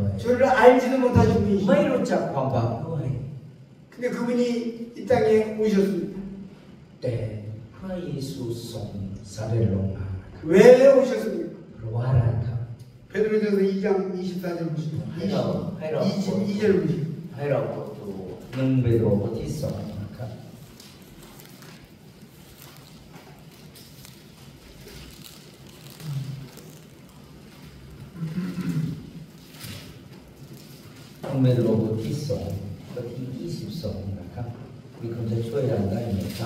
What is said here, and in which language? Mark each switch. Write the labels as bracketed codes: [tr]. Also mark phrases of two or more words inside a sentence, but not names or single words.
[ko] 죄를 알지도 못하신 [th] ไม่ [ko] 분이십니다. [th] รู้จักความบาปด้วย [ko] 근데 그분이 이 땅에 오셨습니다. [th] แต่พระเยซูทรงเสด็จลงมา [ko] 왜 오셨습니까? [th] เพราะว่าอะไรครับ [ko] 베드로전서 2장 24절 보시고 [th] ให้เรา [ko] 22절 보시고 [th] ให้เรากดดู1 เปโตรบทที่ 2นะครับ1 เปโตรบทที่ 2 บทที่ 22นะครับมีคนจะช่วยเราได้ไหมครับ